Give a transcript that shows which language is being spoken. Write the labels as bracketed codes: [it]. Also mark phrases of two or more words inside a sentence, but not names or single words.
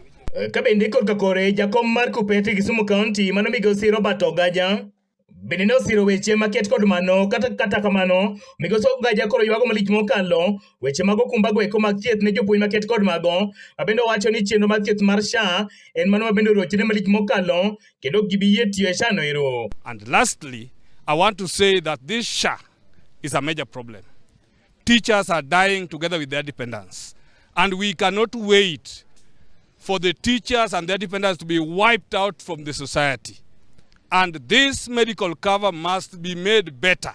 [luo] Kabende kod kakore jakom mar Kupete Kisumu County mano Migosi Robert Ogaja Bende ne osiro weche maket kod mano kata kamano migosi Gaja koro ywago malich mokalo weche mag okumbago eko mag thieth ne jopuonj maket kod mago mabende wacho ni chenro mar thieth mar SHA en mano mabende orochne malich mokalo kendo gibiyie tiyo e SHA no ero. [en] And lastly, I want to say that this SHA is a major problem. Teachers are dying together with their dependents, and we cannot wait for the teachers and their dependents to be wiped out from the society. And this medical cover must be made better.